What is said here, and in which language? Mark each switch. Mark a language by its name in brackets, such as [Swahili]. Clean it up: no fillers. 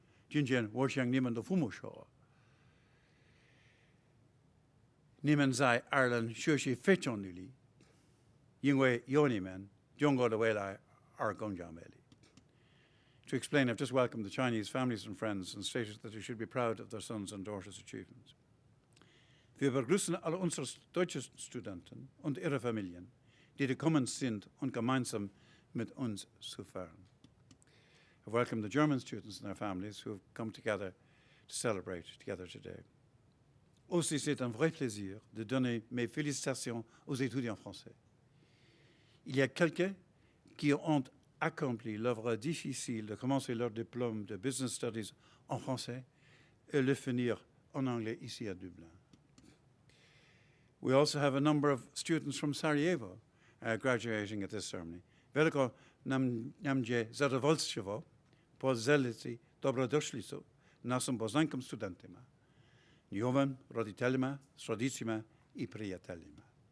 [Chinese] Jinjian, 我向你们的父母说，你们在爱尔兰学习非常努力，因为有你们，中国的未来而更加美丽。 [English] To explain, I've just welcomed the Chinese families and friends and stated that they should be proud of their sons and daughters' achievements. [German] Wir begrüßen alle unsere deutschen Studenten und ihre Familien, die gekommen sind und gemeinsam mit uns zu feiern. [English] I've welcomed the German students and their families who have come together to celebrate together today. [French] Aussi, c'est un vrai plaisir de donner mes félicitations aux étudiants français. Il y a quelques qui ont accompli l'œuvre difficile de commencer leur diplôme de Business Studies en français et le finir en anglais ici à Dublin. [English] We also have a number of students from Sarajevo graduating at this ceremony. [Bosnian] Veliko namje zadovoljstvo, pozeliti dobrodošlicu našim bosankim studentima, njihovim roditeljima, srodicima I prijateljima.